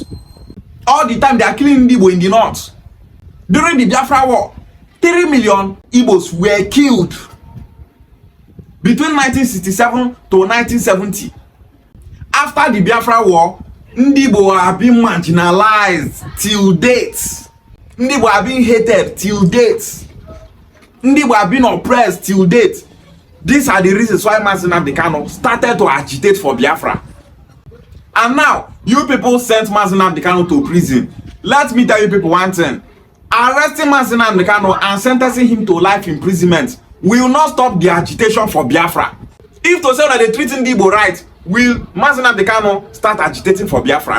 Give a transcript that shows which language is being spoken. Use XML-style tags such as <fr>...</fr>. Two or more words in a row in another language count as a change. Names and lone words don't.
<en>All the time they are killing Igbo in the north. During the Biafra War, 3 million Igbos were killed between 1967 to 1970. After the Biafra War, Igbo are being marginalized till date. Igbo are being hated till date. Igbo are being oppressed till date. These are the reasons why Mazi Nnamdi Kanu started to agitate for Biafra. And now, you people sent Mazi Nnamdi Kanu to prison. Let me tell you people one thing. arresting Mazi Nnamdi Kanu and sentencing him to life imprisonment will not stop the agitation for Biafra. If to say that they treating Igbo right, will Mazi Nnamdi Kanu start agitating for Biafra?</en>